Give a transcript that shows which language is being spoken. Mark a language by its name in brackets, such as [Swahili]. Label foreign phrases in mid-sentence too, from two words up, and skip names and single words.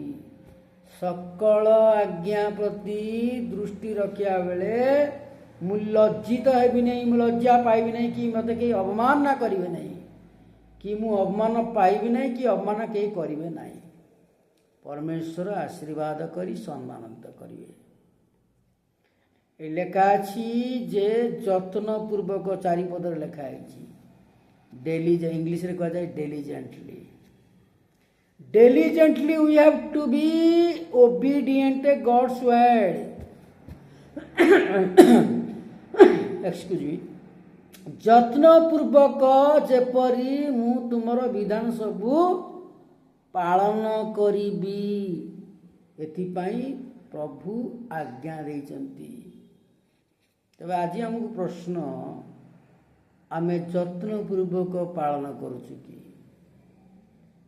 [Odia] ସକଳ ଆଜ୍ଞା ପ୍ରତି ଦୃଷ୍ଟି ରଖିବା ବେଳେ ମୁଁ ଲଜ୍ଜିତ ହେବି ନାହିଁ, ମୁଁ ଲଜ୍ଜା ପାଇବି ନାହିଁ, କି ମୋତେ କେହି ଅବମାନ କରିବେ ନାହିଁ, କି ମୁଁ ଅବମାନ ପାଇବି ନାହିଁ, କି ଅବମାନ କେହି କରିବେ ନାହିଁ। ପରମେଶ୍ୱର ଆଶୀର୍ବାଦ କରି ସମ୍ମାନିତ କରିବେ। ଏ ଲେଖା ଅଛି ଯେ ଯତ୍ନପୂର୍ବକ, 4 ପଦରେ ଲେଖା ହେଇଛି, ଇଂଲିଶରେ କୁହାଯାଏ ଡେଲିଜେଣ୍ଟଲି। [English] Diligently we have to be obedient to God's word. Excuse me. [Odia] ଯତ୍ନପୂର୍ବକ ଯେପରି ମୁଁ ତୁମର ବିଧାନ ସବୁ ପାଳନ କରିବି, ଏଥିପାଇଁ ପ୍ରଭୁ ଆଜ୍ଞା ଦେଇଛନ୍ତି। ତେବେ ଆଜି ଆମକୁ ପ୍ରଶ୍ନ, ଆମେ ଯତ୍ନପୂର୍ବକ ପାଳନ କରୁଛୁ କି?